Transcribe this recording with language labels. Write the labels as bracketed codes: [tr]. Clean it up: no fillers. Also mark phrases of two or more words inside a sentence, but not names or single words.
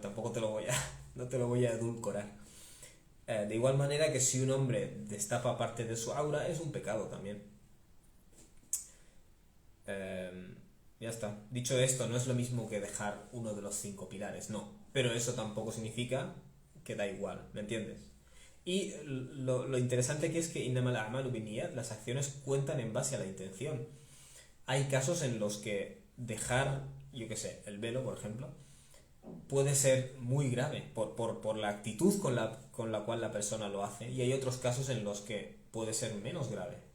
[es] Tampoco no te lo voy a edulcorar. De igual manera que si un hombre destapa parte de su aura, es un pecado también. Ya está. Dicho esto, no es lo mismo que dejar uno de los 5 pilares, no. Pero eso tampoco significa que da igual, ¿me entiendes? Y lo interesante aquí es que [ar] إنما الأعمال بالنيات, [es] las acciones cuentan en base a la intención. Hay casos en los que dejar, yo qué sé, el velo, por ejemplo, puede ser muy grave por la actitud con la cual la persona lo hace, y hay otros casos en los que puede ser menos grave, ¿vale?